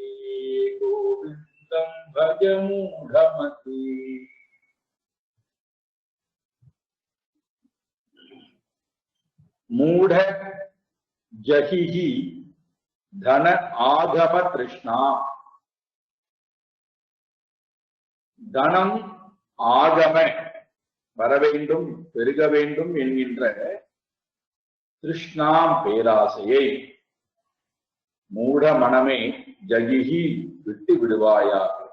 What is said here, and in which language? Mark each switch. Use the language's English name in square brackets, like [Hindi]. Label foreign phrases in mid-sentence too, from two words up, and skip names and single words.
[Sanskrit] गोविंदं भज मूढमते। मूढ़ जहिहि धन आगम तृष्णा। धनम् आगम [Tamil] வர வேண்டும் பெருக வேண்டும் என்கின்ற திருஷ்ணாம் பேராசையை மூட மனமே ஜகிஹி விட்டு விடுவாயாக.